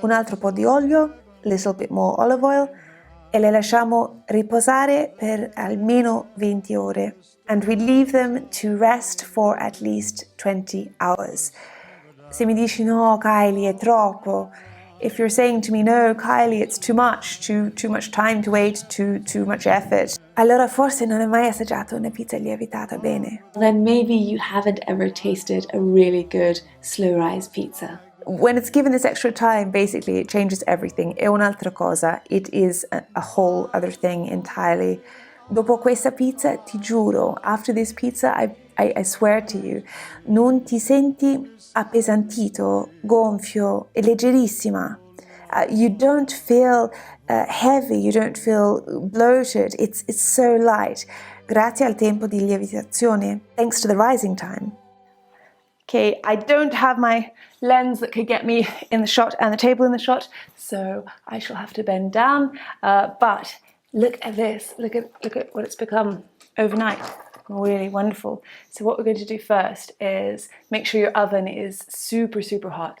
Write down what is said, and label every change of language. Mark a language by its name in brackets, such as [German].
[Italian] Un altro po' di olio, [English] little bit more olive oil, [Italian] e le lasciamo riposare per almeno 20 ore. [English] And we leave them to rest for at least 20 hours. [Italian] Se mi dici no, Kylie, è troppo. [English] If you're saying to me, no, Kylie, it's too much time to wait, too much effort, [Italian] allora forse non hai mai assaggiato una pizza lievitata bene. [English] Then maybe you haven't ever tasted a really good slow rise pizza. When it's given this extra time, basically it changes everything. [Italian] È un'altra cosa. [English] It is a whole other thing entirely. [Italian] Dopo questa pizza, ti giuro, [English] after this pizza, I swear to you, [Italian] non ti senti appesantito, gonfio e leggerissima. [English] You don't feel heavy, you don't feel bloated. It's so light. [Italian] Grazie al tempo di lievitazione, [English] thanks to the rising time. Okay, I don't have my lens that could get me in the shot and the table in the shot, so I shall have to bend down. But look at this. Look at what it's become overnight. Really wonderful. So what we're going to do first is make sure your oven is super, super hot.